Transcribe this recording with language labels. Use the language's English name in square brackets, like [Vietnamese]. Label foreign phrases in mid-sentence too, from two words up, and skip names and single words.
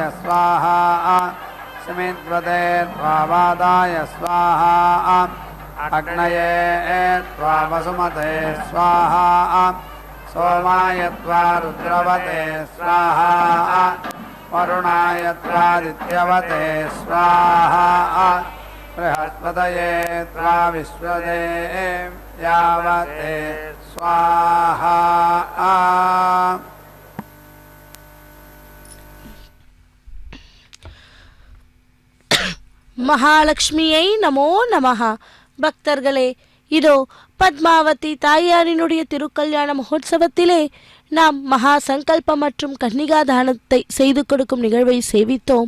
[Sanskrit] स्वाहा समिद्वदे त्वावाताय स्वाहा अग्नये त्वा वसुमते स्वाहा सोमाय त्वा रुद्रवते स्वाहा वरुणाय त्वादित्यवते स्वाहा बृहस्पतये त्वा विश्वदेव्यावते स्वाहा [Tamil] மகாலட்சுமியை [Sanskrit] नमो नमः. [Tamil] பக்தர்களே, இதோ பத்மாவதி தாயாரினுடைய திருக்கல்யாண மகோத்சவத்திலே நாம் மகா சங்கல்பம் மற்றும் கன்னிகா தானத்தை செய்து கொடுக்கும் நிகழ்வை சேவித்தோம்.